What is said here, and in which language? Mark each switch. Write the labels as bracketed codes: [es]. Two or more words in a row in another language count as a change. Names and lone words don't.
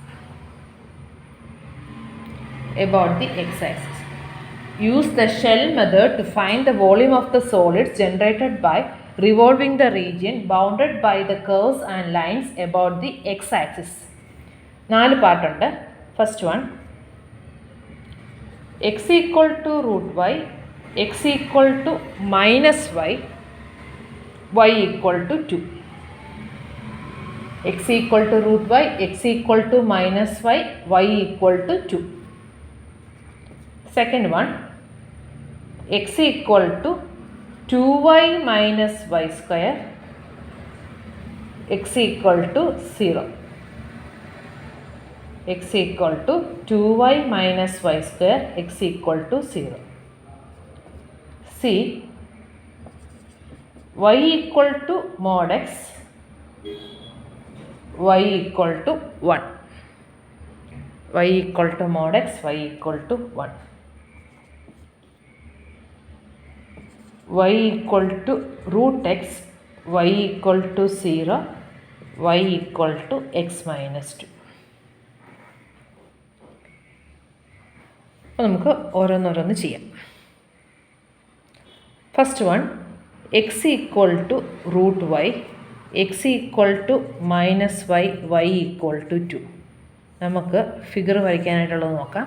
[en] Use the shell method to find the volume of the solids generated by revolving the region bounded by the curves and lines about the x-axis. 4 പാർട്ടുണ്ട്. first one, x equal to root y, x equal to minus y, y equal to 2. x equal to root y, x equal to minus y, y equal to 2. Second one, x equal to 2y minus y square, x equal to 0. x equal to 2y minus y square, x equal to 0. C, y equal to mod x, y equal to 1. y equal to mod x, y equal to 1. y equal to root x, y equal to 0, y equal to x minus 2. [ml] അപ്പോൾ നമുക്ക് ഓരോന്നോരോന്ന് ചെയ്യാം. [en] first one, x equal to root y, x equal to minus y, y equal to 2. [ml] നമുക്ക് ഫിഗർ വരയ്ക്കാനായിട്ടുള്ളത് നോക്കാം.